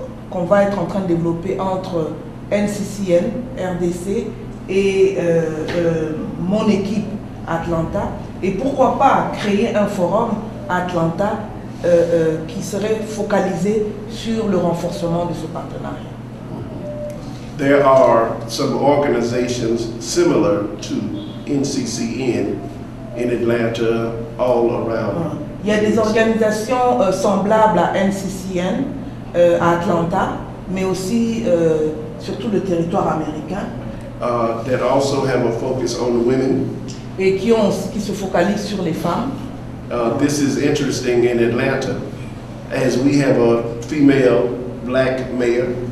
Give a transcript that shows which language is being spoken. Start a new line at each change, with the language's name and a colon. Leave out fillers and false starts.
French: qu'on va être en train de développer entre NCCN, RDC et mon équipe Atlanta. Et pourquoi pas créer un forum Atlanta qui serait focalisé sur le renforcement de ce partenariat.
English: There are some organizations similar to NCCN in Atlanta all around.
French: Il y a des organisations semblables à NCCN à Atlanta, mais aussi sur tout le territoire américain.
English: That also have a focus on the women.
French: Et qui se focalisent sur les femmes.
English: This is interesting in Atlanta, as we have a female black mayor.